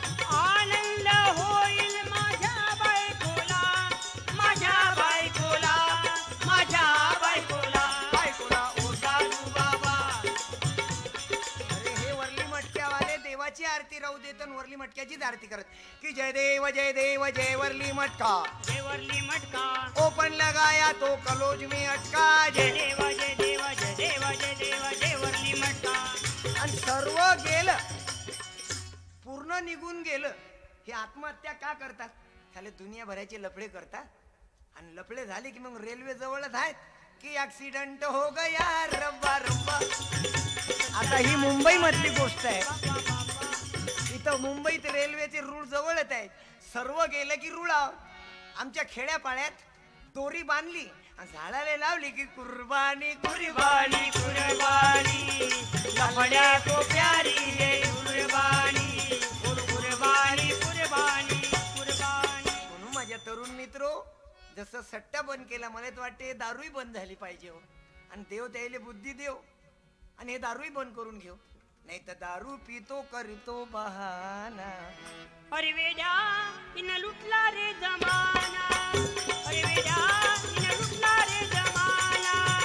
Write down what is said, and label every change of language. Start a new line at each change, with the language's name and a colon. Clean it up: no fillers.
Marathi: आनंद होईल माझ्या बायकोला, माझ्या बायकोला, माझ्या बायकोला. बायकोला ओ साधू बाबा. अरे हे वरली मटक्यावाले देवाची आरती राहू देत आणि वरली मटक्याचीच आरती करत की जय देव जय वरली मटका. देवरली मटका.
Hindi: ओपन लगाया तो कलोज में अटका.
Marathi: जय देव जय देव जय देव जय देव देवरली मटका. आणि सर्व गेलं, पूर्ण निघून गेलं. हे आत्महत्या का करतात? खाली दुनियाभराचे लफडे करतात आणि लफडे झाले की मग रेल्वे जवळच आहेत की
Hindi: ऍक्सिडेंट हो गया रब्बा रब्बा.
Marathi: आता ही मुंबई मधली गोष्ट आहे. इथं मुंबईत रेल्वेचे रूळ जवळच आहेत. सर्व गेलं की रुळाव. आमच्या खेड्यापाड्यात दोरी बांधली आणि झाडाला लावली की कुर्बानी कुर्बानी
Hindi: कुर्बानी लफड्या को प्यारी है कुर्बानी, कुर्बानी कुर्बानी कुर्बानी.
Marathi: म्हणून माझ्या तरुण मित्रो, जसं सट्टा बंद केला मला तर वाटते दारूही बंद झाली पाहिजे हो. आणि देव त्याला बुद्धी देव आणि हे दारूही बंद करून घेऊ. नाही तर दारू पितो करतो बहाना. अरे वेड्या इन लुटला रे जमाना, अरे वेड्या इन लुटला रे जमाना.